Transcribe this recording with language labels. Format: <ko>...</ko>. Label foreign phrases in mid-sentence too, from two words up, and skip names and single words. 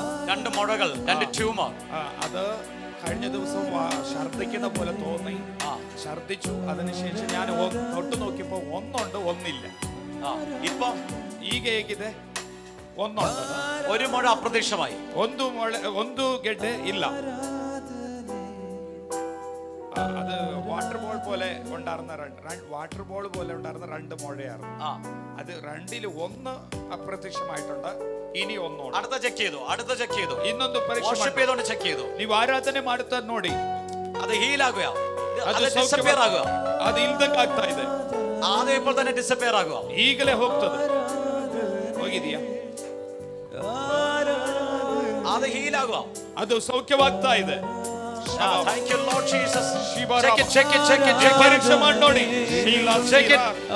<ml>രണ്ട് മുഴകൾ, രണ്ട് ട്യൂമർ. അത് കഴിഞ്ഞ ദിവസം ഛർദിക്കുന്ന പോലെ തോന്നി. ഛർദിച്ചു. അതിനുശേഷം ഞാൻ തൊട്ട് നോക്കിയപ്പോ ഒന്നുണ്ട്, ഒന്നില്ല. ഇപ്പൊ</ml> <kn>ಈಗ ಹೇಗಿದೆ? ಒಂದುಂಟು,</kn> <ml>ഒരു മുഴ അപ്രത്യക്ഷമായി.</ml> <kn>ಒಂದು ಗೆಡ್ಡೆ ಇಲ್ಲ.</kn> <ml>അത് വാട്ടർ ബോൾ പോലെ ഉണ്ടായിരുന്ന രണ്ട് മുഴയായിരുന്നു. അത് രണ്ടില് ഒന്ന് അപ്രത്യക്ഷമായിട്ടുണ്ട്, ഇനി ഒന്നുണ്ട്. അടുത്ത ചെക്ക് ചെയ്തു.</ml> <kn>ಇನ್ನೊಂದು</kn> <ml>വർഷിപ്പ് ചെയ്തോണ്ട് ചെക്ക് ചെയ്തു.</ml> <kn>ನೀವು ಆರಾಧನೆ ಮಾಡುತ್ತಾ ನೋಡಿ,</kn> <ml>അത് ഹീൽ ആകുക,</ml> <kn>ಅದು</kn> <ml>ഡിസപ്പിയർ ആകുക.</ml> <kn>ಅದು ಇಲ್ದಂಗೆ ಆಗ್ತಾ ಇದೆ.</kn> <ml>ആദ്യം ഇപ്പോൾ തന്നെ ഡിസപ്പിയർ ആകുക.</ml> <kn>ಈಗಲೇ ಹೋಗ್ತದೆ. ಹೋಗಿದೆಯಾ?</kn> <ml>അത് ഹീൽ ആകുക,</ml> <kn>ಅದು ಸೌಖ್ಯವಾಗ್ತಾ ಇದೆ.</kn> <en>Thank you Lord Jesus. Check it.</en> <kn>ಪರೀಕ್ಷೆ ಮಾಡಿ ನೋಡಿ.</kn> <en>Check it.</en>